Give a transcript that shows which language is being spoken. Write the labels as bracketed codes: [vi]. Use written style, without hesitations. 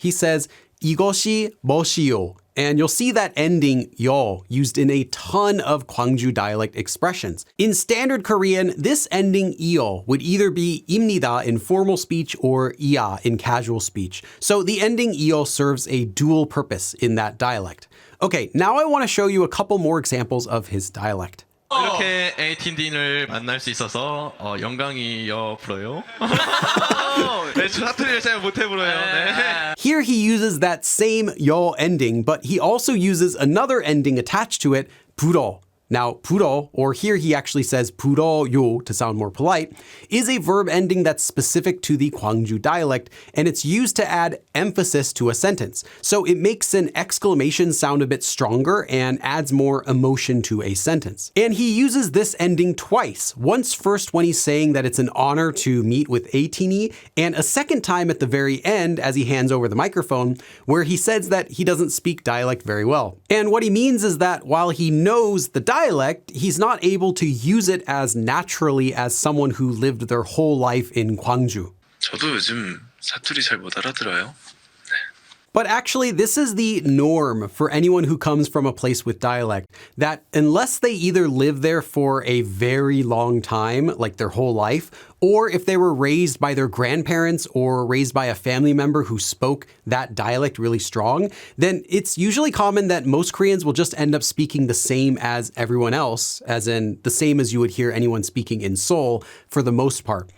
[en] He says, [ko] 이것이 멋이요. [en] And you'll see that ending 요 used in a ton of Gwangju dialect expressions. In standard Korean, this ending io would either be 입니다 in formal speech or 이야 in casual speech. So the ending io serves a dual purpose in that dialect. Okay, now I want to show you a couple more examples of his dialect. [ko] 이렇게 에이티즈를 만날 수 있어서 영광이요 불어요. 네, 사투리를 잘 못해 불어요. 네. [en] Here he uses that same yo ending, but he also uses another ending attached to it, 불어. Now, 불어, or here he actually says 불어요 to sound more polite, is a verb ending that's specific to the Gwangju dialect, and it's used to add emphasis to a sentence. So it makes an exclamation sound a bit stronger and adds more emotion to a sentence. And he uses this ending twice. Once first when he's saying that it's an honor to meet with ATEEZ, and a second time at the very end as he hands over the microphone, where he says that he doesn't speak dialect very well. And what he means is that while he knows the dialect, he's not able to use it as naturally as someone who lived their whole life in Gwangju. [ko] 저도 요즘 사투리 잘 못 알아들어요. [en] But actually, this is the norm for anyone who comes from a place with dialect, that unless they either live there for a very long time, like their whole life, or if they were raised by their grandparents or raised by a family member who spoke that dialect really strong, then it's usually common that most Koreans will just end up speaking the same as everyone else, as in the same as you would hear anyone speaking in Seoul for the most part.